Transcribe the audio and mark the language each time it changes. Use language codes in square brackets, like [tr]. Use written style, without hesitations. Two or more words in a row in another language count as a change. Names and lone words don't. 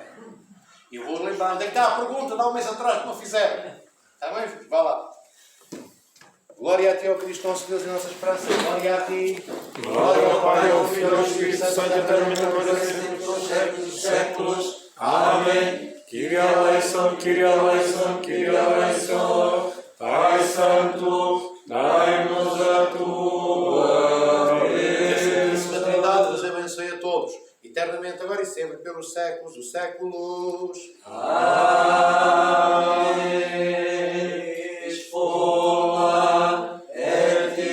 [pt] E eu vou lembrar onde é que está a pergunta, dá um mês atrás que não fizeram. Está bem, filhos? Vá lá. Glória a Ti, ó Cristo, nosso Deus e nossa esperança. Glória a Ti. Glória ao Pai, ao Filho e ao Espírito Santo, eternamente agora e sempre, pelos séculos dos séculos. Amém. [el] Κύριε ἐλέησον, Κύριε ἐλέησον, Κύριε ἐλέησον. [pt] Pai Santo, dai-nos a Tua Que a Santíssima bênção. Trindade vos abençoe a todos, eternamente agora e sempre, pelos séculos dos séculos. Amém. Esfola et